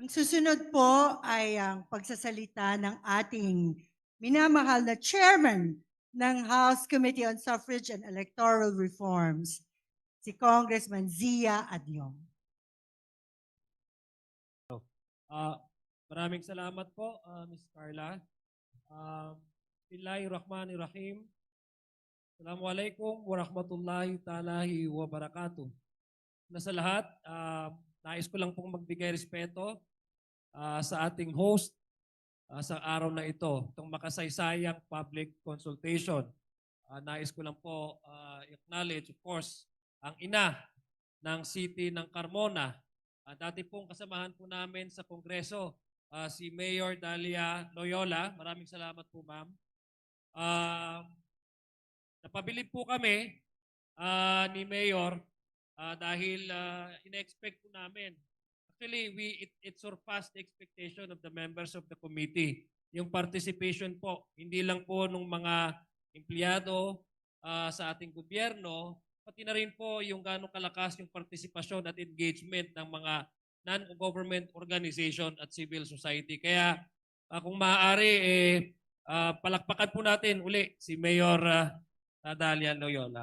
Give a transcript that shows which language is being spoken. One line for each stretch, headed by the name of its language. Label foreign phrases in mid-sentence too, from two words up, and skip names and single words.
Filipino: Ang susunod po ay ang pagsasalita ng ating minamahal na chairman ng House Committee on Suffrage and Electoral Reforms, si Congressman Zia Adyong. Ah, Maraming salamat po, Ms. Carla.
Arabic: بسم الله الرحمن الرحيم. السلام عليكم ورحمة الله تعالى وبركاته.
Filipino: Sa lahat, nais ko lang pong magbigay respeto sa ating host sa araw na ito, itong makasaysayang
English: public consultation.
Filipino: Nais ko lang po
English: acknowledge, of course,
Filipino: ang ina ng City ng Carmona. Dati pong kasamahan po namin sa Kongreso, si Mayor Dalia Loyola. Maraming salamat po, ma'am. Napabilib po kami ni Mayor dahil ina-expect po namin.
English: Actually, it surpassed the expectation of the members of the committee.
Filipino: Yung participation po, hindi lang po ng mga empleyado sa ating gobyerno, pati na rin po yung gano'ng kalakas yung partisipasyon at engagement ng mga
English: non-government organization
Filipino: at
English: civil society.
Filipino: Kaya kung maaari, palakpakan po natin uli si Mayor Dalia Loyola.